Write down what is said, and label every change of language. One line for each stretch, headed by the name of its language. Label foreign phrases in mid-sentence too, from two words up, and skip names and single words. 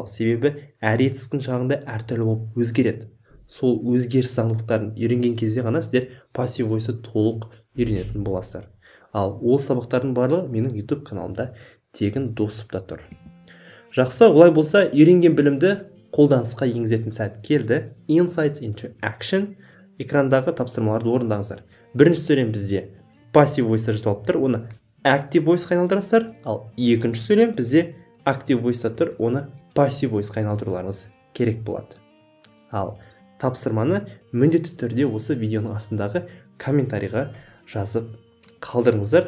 Kazakh: Себебі әр етістіктің шағында әртүрлі болып өзгереді. Сол өзгеріс заңдылықтарын үйренген кезде ғана сіздер
English: passive voice
Kazakh: толық үйренетін боласыздар. Ал ол сабақтардың барлығы менің YouTube каналымда тегін доступта тұр. Жақсы, олай болса, үйренген білімді қолданысқа енгізетін сәт келді.
English: Insights into action.
Kazakh: Экрандағы тапсырмаларды орындаңыздар. Бірінші сөйлем бізде
English: passive voice
Kazakh: жасалып тұр, оны
English: active voice-
Kazakh: қа айналдырасыздар. Ал екінші сөйлем бізде
English: active voice-
Kazakh: та тұр, оны
English: passive voice-
Kazakh: қа айналдыруларыңыз керек болады. Ал тапсырманы міндетті түрде осы видеоның астындағы комментарийға жазып қалдырыңыздар.